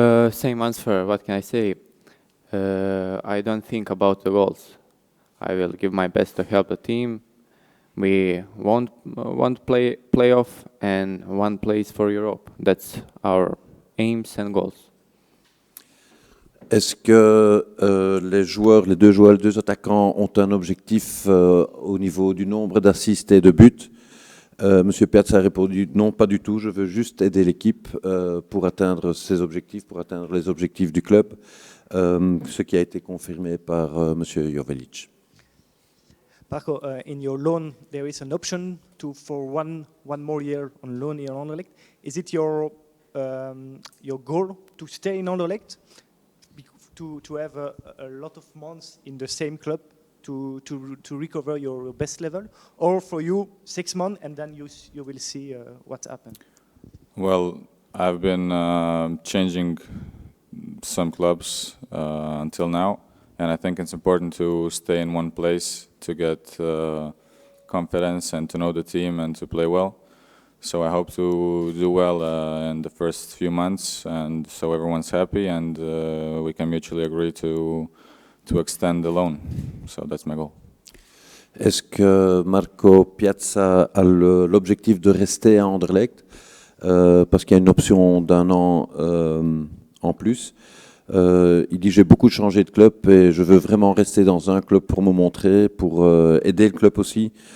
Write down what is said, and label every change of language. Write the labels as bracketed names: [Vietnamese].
[English] Same answer. What can I say? I don't think about the goals. I will give my best to help the team. We want playoff and one place for Europe. That's our aims and goals. [French] Est-ce que les deux attaquants ont un objectif au niveau du nombre d'assists et de buts? Monsieur Piazza a répondu: non, pas du tout, je veux juste aider l'équipe pour atteindre ses objectifs, pour atteindre les objectifs du club, ce qui a été confirmé par Monsieur Jovelic. [English] Marco, in your loan, there is an option for one more year on loan in Anderlecht. Is it your goal to stay in Anderlecht, to have a lot of months in the same club to recover your best level, or for you 6 months and then you will see what's happened? Well, I've been changing some clubs until now, and I think it's important to stay in one place to get confidence and to know the team and to play well. So I hope to do well in the first few months, and so everyone's happy and we can mutually agree to extend the loan. So that's my goal. [French] Est-ce que Marco Piazza a l'objectif de rester à Anderlecht parce qu'il y a une option d'1 an en plus? Il dit: j'ai beaucoup changé de club et je veux vraiment rester dans un club pour me montrer, pour aider le club aussi.